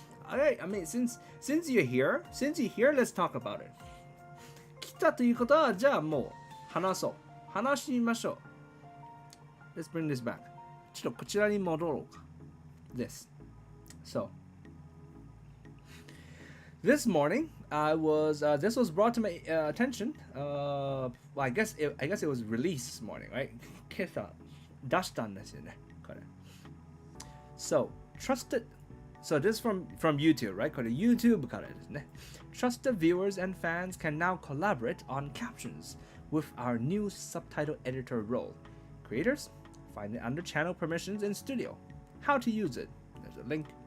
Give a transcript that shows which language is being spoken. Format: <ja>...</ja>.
<en>Alright, I mean, since you're here, let's talk about it.</en> <ja>来たということは、じゃあもう話そう。話しましょう。</ja> <en>Let's bring this back.</en> <ja>ちょっとこちらに戻ろうか。</ja> <en>This. So, this morning, this was brought to my attention. Well, I guess it was released this morning, right?</en> <ja>今朝出したんですよね、これ。</ja> <en>So, So this is from YouTube, right?</en> <ja>これ YouTube からですね。</ja> <en>Trusted viewers and fans can now collaborate on captions with our new subtitle editor role. Creators, find it under channel permissions in Studio. How to use it? There's a link.</en>